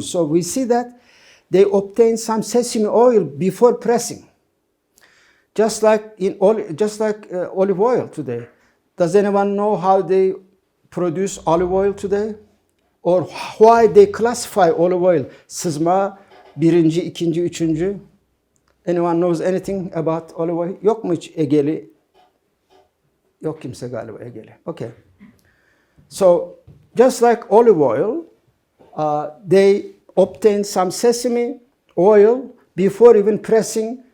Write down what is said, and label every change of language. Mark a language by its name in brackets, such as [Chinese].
[English] So we see that they obtain some sesame oil before pressing. Just like olive oil today. Does anyone know how they produce olive oil today? Or why they classify olive oil? [Turkish] Sızma, birinci, ikinci, üçüncü. [English] Anyone knows anything about olive oil? [Turkish] Yok mu hiç Egeli? Yok kimse galiba Egeli. [English] Okay. So, just like olive oil, they obtain some sesame oil before even pressing.